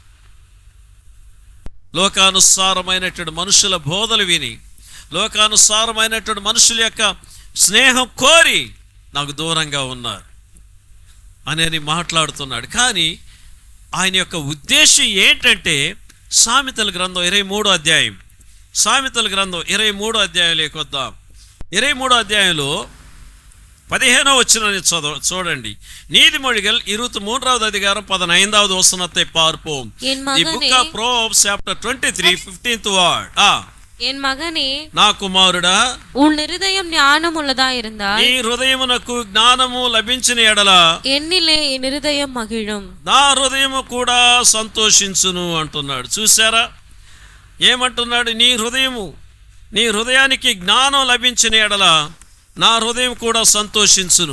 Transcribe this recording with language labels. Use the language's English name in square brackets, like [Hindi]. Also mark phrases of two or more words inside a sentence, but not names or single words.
[Telugu] లోకానుసారమైనటువంటి మనుషుల బోధలు విని, లోకానుసారమైనటువంటి మనుషుల యొక్క స్నేహం కోరి నాకు దూరంగా ఉన్నారు అని మాట్లాడుతున్నాడు. కానీ ఆయన యొక్క ఉద్దేశం ఏంటంటే, సామెతల గ్రంథం 23వ అధ్యాయం, సామెతల గ్రంథం 23వ అధ్యాయంలోకి వద్దాం. 23వ అధ్యాయంలో 15వ వచనాన్ని చూడండి. [Tamil] நீதிமொழிகள் 23வது அதிகாரம் 15வது வசனத்தை பார்ப்போம். [English] The book of Proverbs chapter 23 15th word. [Tamil] என் மகனே, [Telugu] నా కుమారుడా, [Tamil] உன் இருதயம் ஞானம் உள்ளதா இருந்தால் [Telugu] నీ హృదయమునకు జ్ఞానము లభించిన ఎడల [Tamil] என்னிலே என் இருதயம் மகிழும், [Telugu] నా హృదయము కూడా సంతోషించును అంటున్నాడు. చూసారా ఏమంటున్నాడు? నీ హృదయానికి జ్ఞానం లభించిన ఎడల నా హృదయం కూడా సంతోషించును.